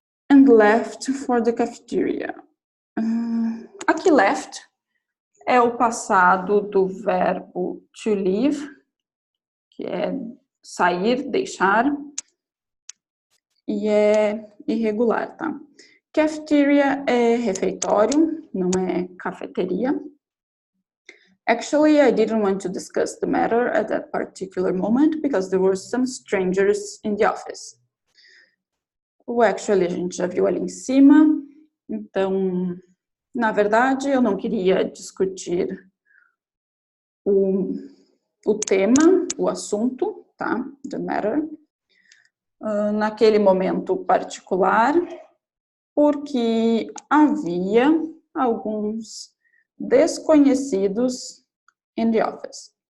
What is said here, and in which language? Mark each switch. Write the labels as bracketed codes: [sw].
[en] And left for the cafeteria. [pt] Aqui left é o passado do verbo to leave, que é sair, deixar, e é irregular, tá? Cafeteria é refeitório, não é cafeteria. [en] Actually, I didn't want to discuss the matter at that particular moment because there were some strangers in the office. [pt] O actually a gente já viu ali em cima, então, na verdade, eu não queria discutir o tema, o assunto, tá? [en] The matter, [pt] naquele momento particular, porque havia alguns desconhecidos [en] in the office.